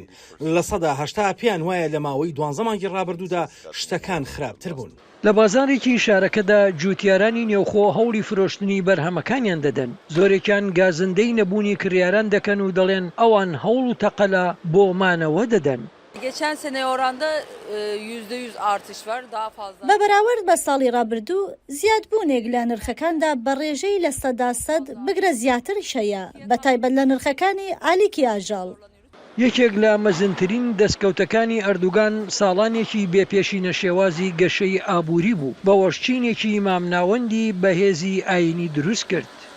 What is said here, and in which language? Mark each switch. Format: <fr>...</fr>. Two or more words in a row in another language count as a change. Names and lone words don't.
<ckb>لە 80 پیان وایە لە ماوەی 12 مانگی ڕابردوودا شتەکان خراپتر بوون. لە بازارێکی شارەکەدا جوتیارانی نێوخۆ هەوڵی فرۆشتنی بەرهەمەکانیان دەدەن. زۆرێکیان گازندەی نەبوونی کریاران دەکەن و دەڵێن ئەوان هەوڵ و تەقەلا بۆ مانەوە دەدەن.</ckb> <tr>Geçen sene oranda %100 artış var, daha fazla.</tr> <ckb>بە بەراورد بە ساڵی ڕابردوو زیادبوونێک لە نرخەکاندا بە ڕێژەی لە 100% بگرە زیاتریش هەیە بە تایبەت لە نرخەکانی ئالیکی ئاژەڵ. یەکێک لە مەزنترین دەستکەوتەکانی ئەردوگان ساڵانێکی بێپێشینە شێوازی گەشەی ئابووری بوو بە وەشچینێکی مامناوەندی بەهێزی ئاینی دروست کرد.</ckb>